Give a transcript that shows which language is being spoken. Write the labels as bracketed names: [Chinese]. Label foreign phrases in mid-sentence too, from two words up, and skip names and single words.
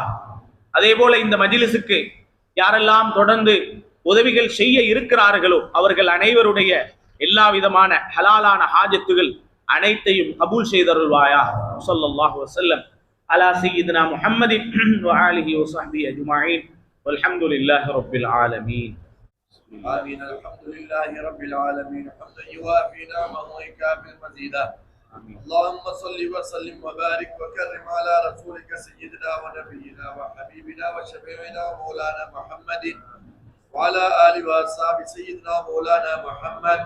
[Tamil] அதே போல இந்த மஜ்லிஸுக்கு யாரெல்லாம் தொடர்ந்து உதவிகள் செய்ய இருக்கிறார்களோ அவர்கள் அனைவருடைய எல்லா விதமான ஹலாலான ஹாஜத்துகள் அனைத்தையும் கபூல் செய்தருள்வாயா. [Arabic] صلى الله عليه وسلم على سيدنا محمد و آله و صحبه أجمعين والحمد لله رب العالمين. آمين. الحمد لله رب العالمين حمدا يوافي نعمه ويكافئ مزيدا. اللهم صل وسلم وبارك وكرم على رسولك سيدنا ونبينا وحبيبنا وشفيعنا ومولانا محمد وعلى آله وأصحابه سيدنا مولانا محمد.